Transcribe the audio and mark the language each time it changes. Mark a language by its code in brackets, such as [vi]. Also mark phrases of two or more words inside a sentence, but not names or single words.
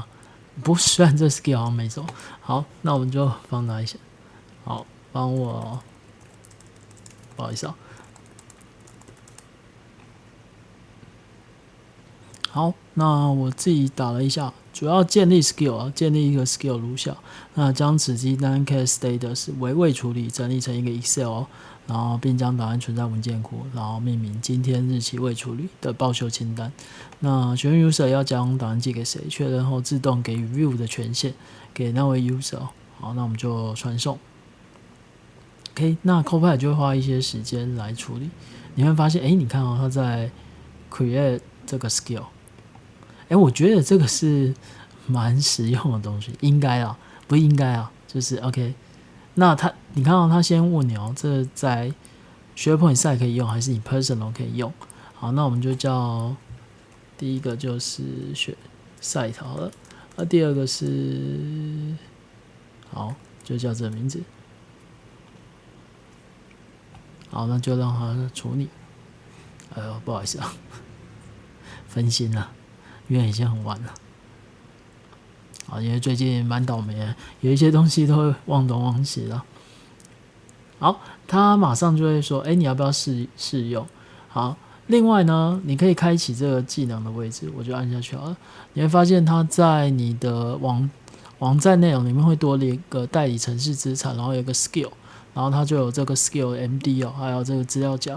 [zh] 不，雖然這 skill 好像沒什麼。好，那我們就放大一下。好，幫我，不好意思啊。好，那我自己打了一下，主要建立 skill 啊，建立一個 skill 如下。那將此清單 [en] case status [zh] 為未處理整理成一個 Excel， 然後並將檔案存在文件庫，然後命名今天日期未處理的報修清單。那詢問 user 要將檔案寄給誰，確認後自動給予 view 的權限給那位 user。好，那我們就傳送。OK， 那 Copilot 就會花一些時間來處理。你會發現，你看哦，它在 create 這個 skill。我覺得這個是蠻實用的東西，應該啊，不應該啊，就是 OK。那你看到他先問你哦，這在 SharePoint site 可以用，還是你 personal 可以用？好，那我們就叫第一個就是 site 好了，那第二個是好，就叫這個名字。好，那就讓他處理。不好意思啊，分心了。因為已經很晚了，因為最近蠻倒霉的，有一些東西都會忘東忘西了。好，他馬上就會說：“你要不要試用？” 好，另外呢，你可以開啟這個技能的位置，我就按下去好了。你會發現它在你的網站內容裡面會多了一個代理程式資產，然後有一個 skill， 然後它就有這個 skill MD 哦，還有這個資料夾。